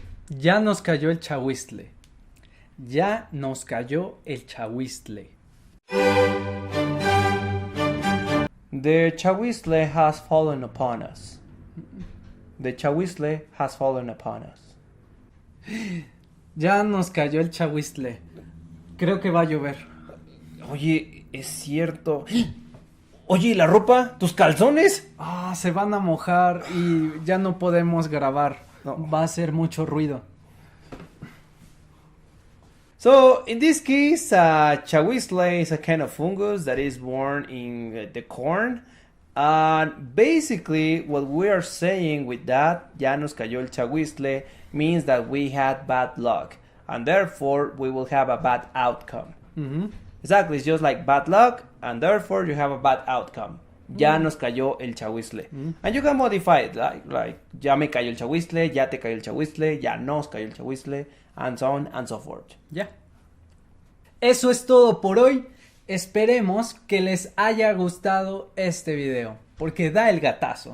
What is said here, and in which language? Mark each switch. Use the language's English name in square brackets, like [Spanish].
[Spanish] Ya nos cayó el chahuistle. Ya nos cayó el chahuistle. [English] The chahuistle has fallen upon us. The chahuistle has fallen upon us. [Spanish] Ya nos cayó el chahuistle. Creo que va a llover. Oye, es cierto. Oye, ¿y la ropa? ¿Tus calzones? Ah, se van a mojar y ya no podemos grabar. No. Va a hacer mucho ruido. [English] So, in this case, chahuistle is a kind of fungus that is born in the corn. And basically, what we are saying with that, [Spanish] ya nos cayó el chahuistle, [English] means that we had bad luck. And therefore, we will have a bad outcome. Ujú. Exactly, it's just like bad luck, and therefore you have a bad outcome. [Spanish] Ya nos cayó el chahuistle. [English] And you can modify it, like, [Spanish] ya me cayó el chahuistle, [English] ya te cayó el chahuistle, ya nos cayó el chahuistle, and so on and so forth. [Spanish] Ya. Eso es todo por hoy. Esperemos que les haya gustado este video, porque da el gatazo.